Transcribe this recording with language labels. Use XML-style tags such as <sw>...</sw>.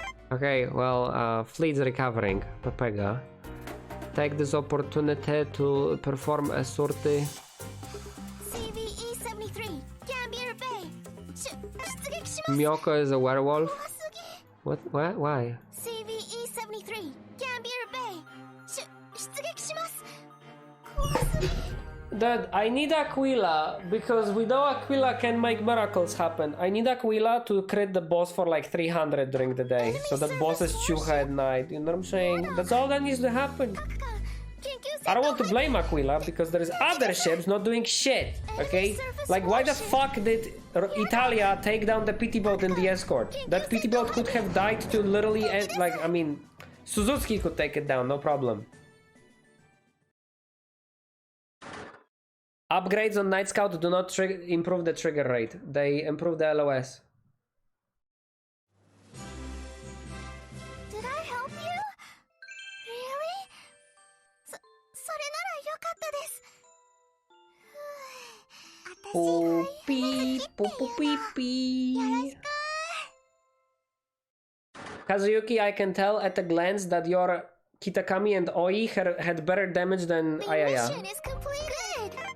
<en>Okay, well, fleet's recovering. Pepega. Take this opportunity to perform a sortie.</en> <ja>CVE-73 Gambier Bay 出撃します</ja> <en>Miyoko is a werewolf?</en> <ja>怖すぎ</ja> <en>What? Why?</en> <ja>CVE-73 Gambier Bay 出撃します怖すぎ</ja> <en>Dad, I need Aquila because we know Aquila can make miracles happen. I need Aquila to crit the boss for like 300 during the day, so that boss is Chuha at night. You know what I'm saying? That's all that needs to happen. I don't want to blame Aquila because there's other ships not doing shit, okay? Like, why the fuck did Italia take down the PT boat in the escort? That PT boat could have died to literally, like, I mean, Suzuki could take it down, no problem. Upgrades on Night Scout do not improve the trigger rate. They improve the LOS. Did I help you? Really?</en> <ja>それならよかったです。</ja> <en>Oh, beep, boop, boop, beep, beep. Kazuyuki, I can tell at a glance that your Kitakami and Oi had better damage than Ayaya. Mission is completed.</en>